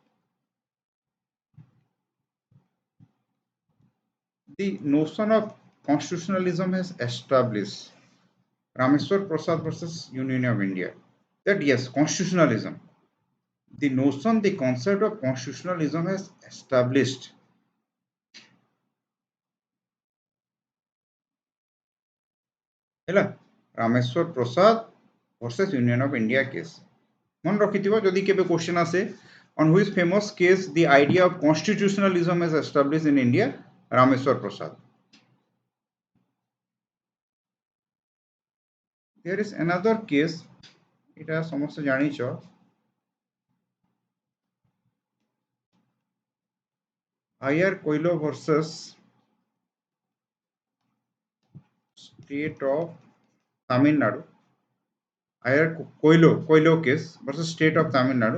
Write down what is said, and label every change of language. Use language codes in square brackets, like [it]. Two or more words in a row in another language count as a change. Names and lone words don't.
[en] The notion of constitutionalism has established. Rameswar Prasad versus Union of India. That yes, constitutionalism. The notion, the concept of constitutionalism has established. [or] ହେଲା ରାମେଶ୍ୱର ପ୍ରସାଦ [en] versus Union of India case. [or] ମନେ ରଖିଥିବ ଯଦି କେବେ କ୍ୱେଶ୍ଚନ୍ ଆସେ [en] on which famous case the idea of constitutionalism is established in India, Rameswar Prasad. There is another case, [or] এটা ସମସ୍ତେ ଜାଣିଛ, [en] IR Koilo versus State of Tamil Nadu. IR Koilo case versus State of Tamil Nadu.